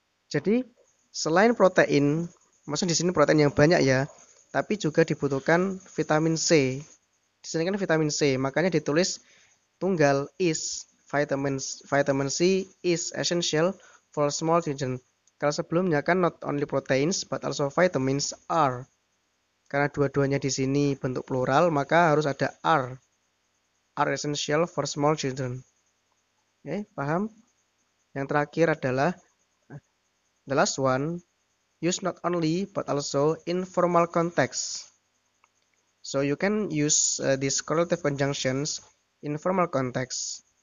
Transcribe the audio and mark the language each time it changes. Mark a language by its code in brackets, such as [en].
[id] Jadi selain protein, maksudnya di sini protein yang banyak ya, tapi juga dibutuhkan vitamin C. Di sini kan vitamin C, makanya ditulis tunggal is. [en] Vitamin C is essential for small children. [id] Kalau sebelumnya kan [en] not only proteins but also vitamins are. [id] Karena dua-duanya di sini bentuk plural, maka harus ada are. [en] Are essential for small children. [id] Oke, paham? Yang terakhir adalah [en] the last one, use not only but also in formal context. So you can use these correlative conjunctions in formal context.